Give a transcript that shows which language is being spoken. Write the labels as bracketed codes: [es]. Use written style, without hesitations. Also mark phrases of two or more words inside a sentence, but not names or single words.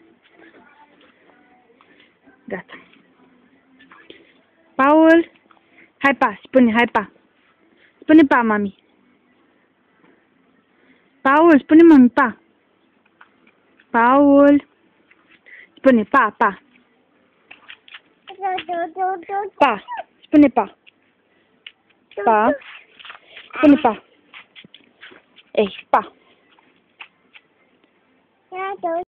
[ro] Gata. Paul, hai pa, spune, hai pa. Spune pa, mami. Paul, spune mami pa. Paul, spune pa, pa. Pa, spune pa. Pa, spune pa. Ei, pa.